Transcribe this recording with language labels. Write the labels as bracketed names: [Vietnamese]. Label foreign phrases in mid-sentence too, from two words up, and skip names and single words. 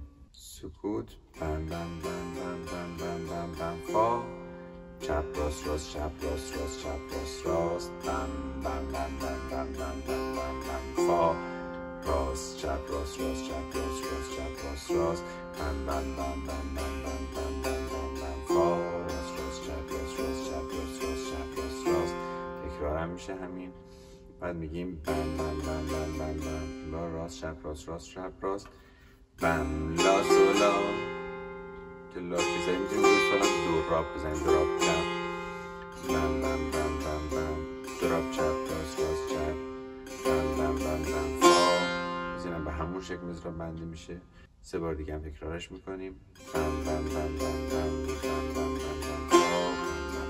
[Persian] سکوت بم بم بم بم بم بم بم بم فا، چپ راست راست چپ راست راست چپ راست راست، بم بم بم بم بم بم بم بم بم فا، راست چپ راست راست چپ راست راست چپ راست راست، بم بم بم بم بم بم بم بم بم بم فا، راست راست چپ راست راست چپ راست راست چپ راست راست. تکرار هم میشه همین. بعد میگیم بم بم بم بم بم بم لا راست چپ راست راست چپ راست، بم لا سولا که لا که زنیم میتونیم روی سولا دو راب بزنیم، دو راب چپ، بم بم بم بم بم دو راب چپ راست راست چپ، بم بم بم بم فا. بزنیم به همون شکل مثل بندی میشه. سه بار دیگه هم تکرارش میکنیم. بم بم بم بم بم بم بم بم بم فا، بم